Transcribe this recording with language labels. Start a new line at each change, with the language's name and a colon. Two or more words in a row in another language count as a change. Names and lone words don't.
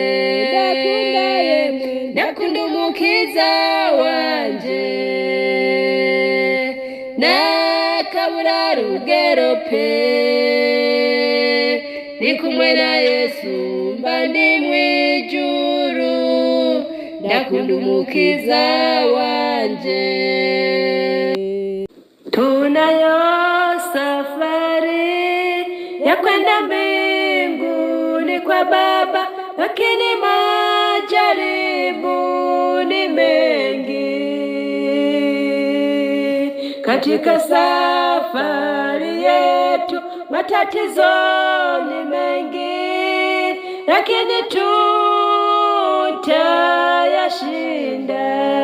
Rundi: ndakunda umukiza wanje, nakabura rugero pe, ndi kumwe na Yesu mba ndi mwijuru, ndakunda umukiza wanje.
Swahili: Tunayo safari ya kwenda mbinguni kwa Baba, lakini majaribu ni mengi. Katika safari yetu matatizo ni mengi, lakini tutayashinda.